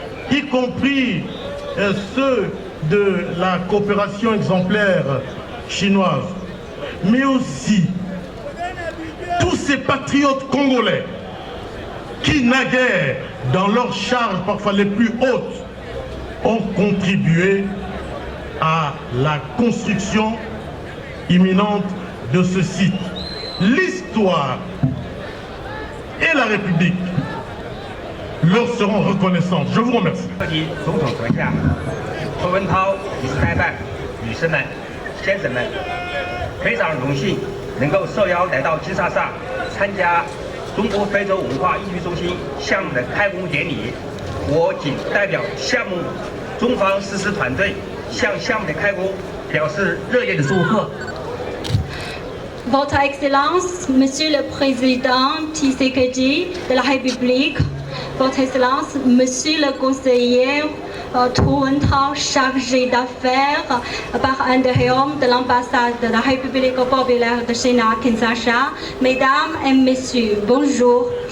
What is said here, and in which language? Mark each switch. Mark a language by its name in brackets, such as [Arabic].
[French] y compris ceux de la coopération exemplaire chinoise, mais aussi tous ces patriotes congolais qui, naguère, dans leurs charges parfois les plus hautes, ont contribué à la construction imminente de ce site. L'histoire et la République leur seront reconnaissantes. Je vous remercie. [Chinese] 总统阁下，何文涛理事代办、女士们、先生们，非常荣幸能够受邀来到金沙萨参加中国非洲文化艺术中心项目的开工典礼。我谨代表项目中方实施团队向项目的开工表示热烈的祝贺。 [French] Votre Excellence, Monsieur le Président Tshisekedi de la République, Votre Excellence, Monsieur le Conseiller Touentao, chargé d'affaires par intérim de l'ambassade de la République populaire de Chine à Kinshasa, Mesdames et Messieurs, bonjour.